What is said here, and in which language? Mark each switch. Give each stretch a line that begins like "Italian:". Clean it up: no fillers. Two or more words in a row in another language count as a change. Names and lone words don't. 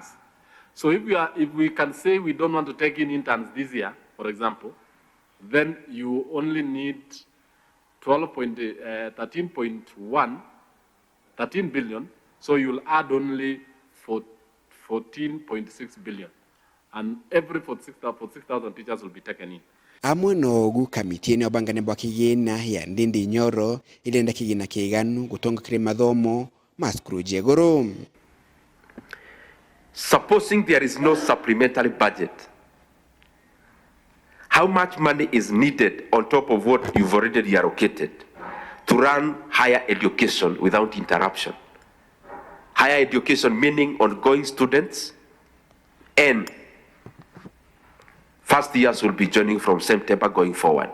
English: So if we can say we don't want to take in interns this year, for example, then you only need 13 billion. So you'll add only 14.6 billion, and every 46,000 teachers will be taken in.
Meru: Amwe nogu kamiti ene obangane bwa KIGIINA ya NDINDI NYORO ilenda kigina kiiganu gutonga kire mathomo maskuru jegoro.
English: Supposing there is no supplementary budget, how much money is needed on top of what you've already allocated to run higher education without interruption? Higher education meaning ongoing students, and first years will be joining from September going forward.